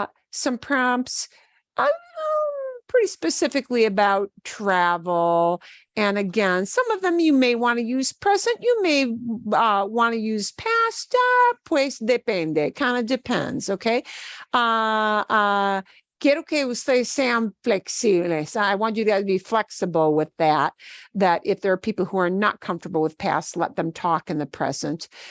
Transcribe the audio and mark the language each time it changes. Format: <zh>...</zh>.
<en>Some prompts pretty specifically about travel. And again, some of them you may want to use present, you may want to use past,</en> <es>pues depende,</es> <en>kind of depends, okay?</en> <es>Quiero que ustedes sean flexibles.</es> <en>I want you to be flexible with that if there are people who are not comfortable with past, let them talk in the present.</en>